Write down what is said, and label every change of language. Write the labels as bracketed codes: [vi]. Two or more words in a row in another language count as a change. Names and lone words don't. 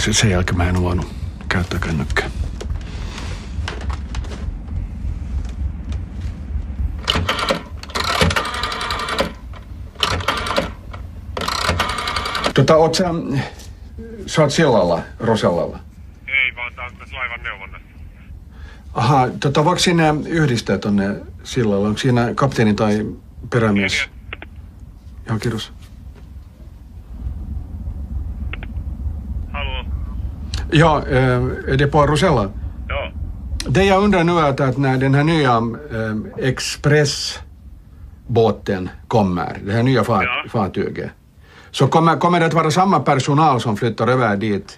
[fi] Ja sen jälkeen mä en ole voinut käyttää kännykkää. Oot sä oot sillalla, Rosellalla? Ei, vaan tää on tässä laivan neuvonnassa. Aha, voiko sinne yhdistää tonne sillalle? Onko siinä kapteeni tai perämies? Joo, kiitos. [sv] Hallå? Ja, är det på Rosella? Ja. Det jag undrar nu är att när den här nya expressbåten kommer, det här nya fartyget, så kommer det att vara samma personal som flyttar över dit?